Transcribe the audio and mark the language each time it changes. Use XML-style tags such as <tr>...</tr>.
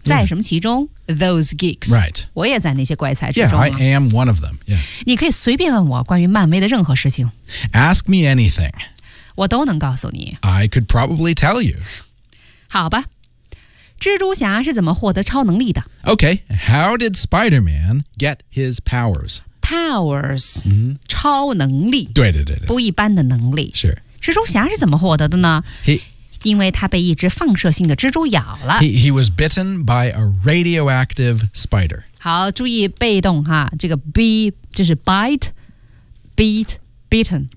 <zh>在什么其中、</zh> <en>Those geeks Right</en> <zh>我也在那些怪才之中、</zh> <en>Yeah, I am one of them、yeah.</en> <zh>你可以随便问我关于漫威的任何事情</zh> <en>Ask me anything</en> <zh>我都能告诉你</zh> <en>I could probably tell you</en> <zh>好吧蜘蛛侠是怎么获得超能力的</zh> <en>？Okay, how did Spider-Man get his powers?</en> <zh>powers,、mm-hmm. 超能力。对对对对。不一般的能力。是。蜘蛛侠是怎么获得的呢？因为他被一只放射性的蜘蛛咬了。</zh> <en>He was bitten by a radioactive spider.</en> <zh>好，注意被动哈，这个 be 就是 bite, beat, bitten.</zh>